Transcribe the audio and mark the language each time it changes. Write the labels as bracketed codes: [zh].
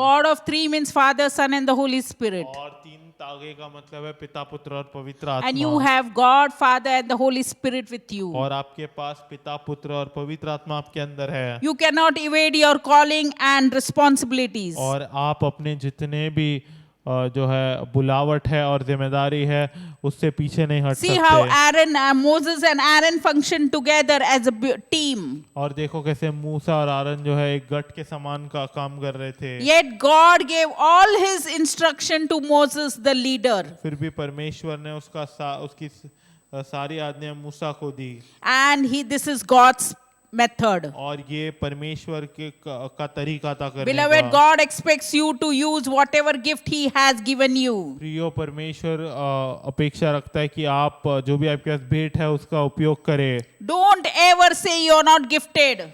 [en] Cord of 3 means Father, Son, and the Holy Spirit. [hi] और 3 तागे का मतलब है पिता, पुत्र और पवित्र [en] And you [hi] आत्मा। [en] have God, Father, and the Holy Spirit with you. [hi] और आपके पास पिता, पुत्र और पवित्र आत्मा आपके अंदर है। [en] You cannot evade your calling and responsibilities. [hi] और आप अपने जितने भी जो है बुलावट है और जिम्मेदारी है उससे पीछे नहीं हट [en] See how [hi] सकते। [en] Moses and Aaron functioned together as a team. [hi] और देखो कैसे मूसा और आरन जो है एक गठ के समान का काम कर रहे थे। [en] Yet God gave all His instruction to Moses, the leader. [hi] फिर भी परमेश्वर ने उसकी सारी आज्ञा मूसा को दी। [en] And this is God's method. [hi] और ये परमेश्वर का तरीका था करने [en] Beloved, [hi] का। [en] God expects you to use whatever gift He has given you. [hi] प्रियो, परमेश्वर अपेक्षा रखता है कि आप जो भी आपके पास भेंट है उसका उपयोग करें। [en] Don't ever say you're not gifted.